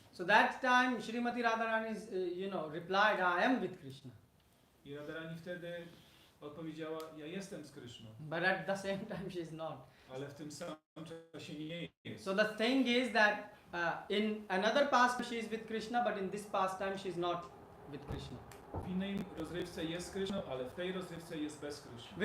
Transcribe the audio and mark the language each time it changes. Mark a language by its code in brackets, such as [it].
[en] So that time Srimati Radharani replied, I am with Krishna. [pl] I Radharani wtedy odpowiedziała, ja jestem z Kryszną. [en] But at the same time she is not. [pl] Ale w tym samym czasie nie jest. [en] So the thing is that in another pastime she is with Krishna, but in this pastime she is not with Krishna. [pl] W innej rozrywce jest z Kryszną, ale w tej rozrywce jest bez Kryszny.